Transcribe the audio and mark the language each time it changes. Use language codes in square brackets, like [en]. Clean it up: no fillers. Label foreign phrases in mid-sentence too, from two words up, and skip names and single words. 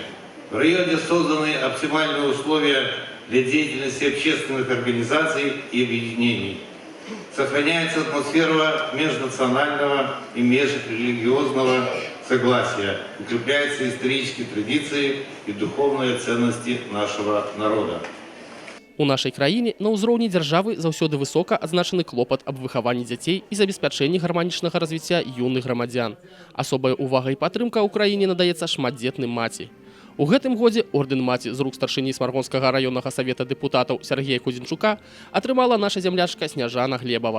[ru] В районе созданы оптимальные условия для деятельности общественных организаций и объединений. Сохраняется атмосфера межнационального и межрелигиозного согласия, укрепляются исторические традиции и духовные ценности нашего народа. [be] У нашай краіне на ўзроўні дзяржавы заўсёды высока адзначаны клопат аб выхаванні дзяцей і забеспячэнні гарманічнага развіцця юных грамадзян. Асобая ўвага і падтрымка ў краіне надаецца шматдзетным маці. У гэтым годзе ордэн маці з рук старшыні Смаргонскага раённага савета дэпутатаў Сергея Кудзенчука атрымала наша зямлячка Сняжана Глебава.